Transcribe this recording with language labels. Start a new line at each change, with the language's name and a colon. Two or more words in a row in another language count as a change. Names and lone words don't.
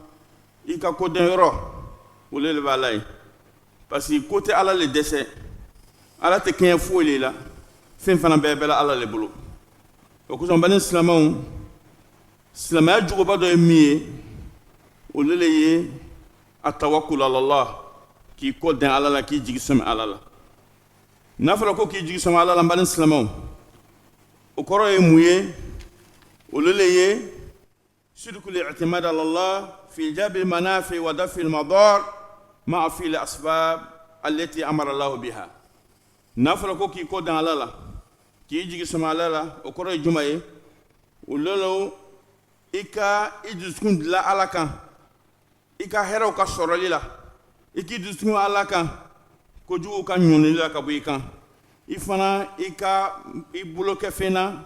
Bambara: Silama i ka kodɔnyɔrɔ o le b'a la ye
French: parce que côté
Bambara: ala le dɛsɛ ala tɛ kɛɲɛ foyi le la fɛn fana bɛɛ bɛ la ala le bolo o kosɔn bani silamɛw silamɛya juguba dɔ ye min ye o le ye a
Arabic: توكل على الله
Bambara: k'i kɔ dɛn ala la k'i jigi sɛmɛ ala la n'a fɔra ko k'i jigi sɛmɛ ala la bani silamɛw o kɔrɔ ye mun ye o le ye
Arabic: صدق الاعتماد على الله في جلب المنافع و دفع المضار مع في الأسباب التي أمر الله بها
Bambara: n'a fɔra ko k'i kɔ dɛn ala la k'i jigi sɛmɛ ala la o kɔrɔ ye juma ye o le i dusukun dilan ala kan i ka hɛrɛw ka sɔrɔli la i k'i dusukun ala kan kojugu ka ɲɔnili la ka bɔ i kan i fana i bolo kɛ fɛn na